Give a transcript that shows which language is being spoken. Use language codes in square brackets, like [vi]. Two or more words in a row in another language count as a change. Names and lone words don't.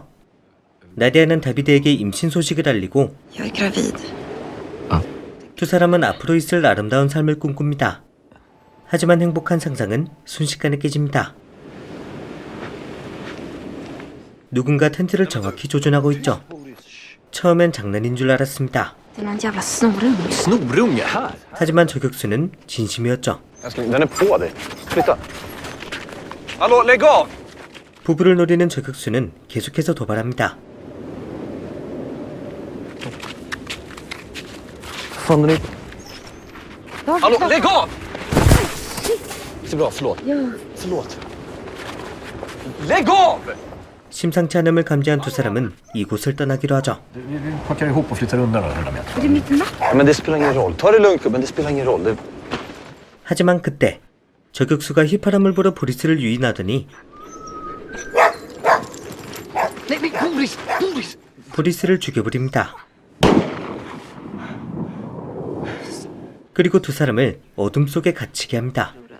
[ko] 나디아는 다비드에게 임신 소식을 알리고 두 사람은 앞으로 있을 아름다운 삶을 꿈꿉니다. 하지만 행복한 상상은 순식간에 깨집니다. 누군가 텐트를 정확히 조준하고 있죠. 처음엔 장난인 줄 알았습니다. [sv] Snorunge här? [ko] 하지만 저격수는 진심이었죠. [sv] Den är på dig. Flytta. Hallå, lägg av! [ko] 부부를 노리는 저격수는 계속해서 도발합니다. [sv] Hallå, lägg av! Det är bra, förlåt. Förlåt. Lägg av! [ko] 심상치 않음을 감지한 두 사람은 이곳을 떠나기로 하죠. [sv] Vi packar ihop och flyttar undan 100 meter. Men det spelar ingen roll. Ta det lugnt, men det spelar ingen roll. [ko] 하지만 그때 저격수가 휘파람을 불어 보리스를 유인하더니 보리스를 죽여버립니다. 그리고 두 사람을 어둠 속에 갇히게 합니다.